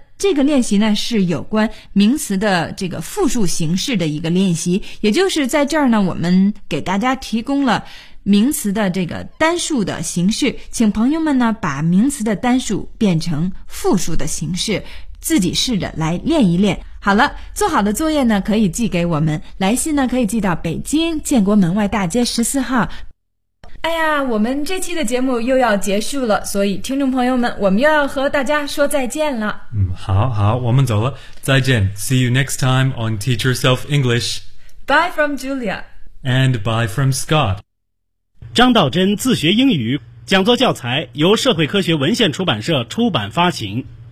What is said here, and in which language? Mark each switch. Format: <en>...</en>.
<zh>这个练习呢是有关名词的这个复数形式的一个练习，也就是在这儿呢我们给大家提供了名词的这个单数的形式，请朋友们呢把名词的单数变成复数的形式，自己试着来练一练。好了，做好的作业呢可以寄给我们，来信呢可以寄到北京建国门外大街14号。哎呀，我们这期的节目又要结束了，所以听众朋友们，我们又要和大家说再见了。好好，我们走了，再见。</zh> <en>See you next time on Teach Yourself English. Bye from Julia. And bye from Scott.</en> <zh>张道真自学英语讲座教材由社会科学文献出版社出版发行。</zh>